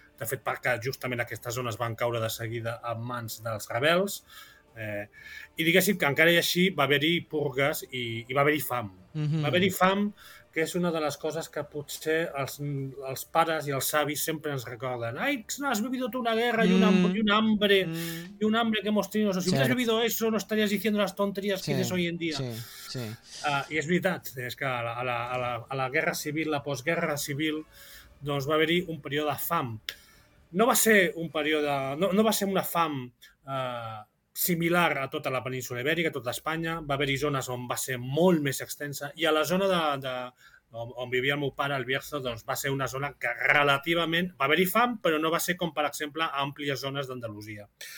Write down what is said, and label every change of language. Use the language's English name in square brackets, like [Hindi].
[Catalan] De fet, perquè justament aquestes zones van caure de seguida en mans dels rebels. I diguéssim que encara i així va haver-hi purgues i va haver-hi fam. Va haver-hi fam, que és una de les coses que potser els pares i els avis sempre ens recorden. [Spanish] Ai, no has vivido tú una guerra y un hambre que hemos tenido. Si hubieras vivido eso, no estarías diciendo las tonterías que dices hoy en día. [Catalan] I és veritat, és que a la guerra civil, la postguerra civil, doncs va haver-hi un període de fam. No va ser un període, no va ser una fam similar a tota la península Ibèrica, a tota Espanya. Va haver-hi zones on va ser molt més extensa, i a la zona on vivia el meu pare, el Bierzo, doncs va ser una zona que relativament va haver-hi fam, però no va ser com, per exemple, àmplies zones d'Andalusia.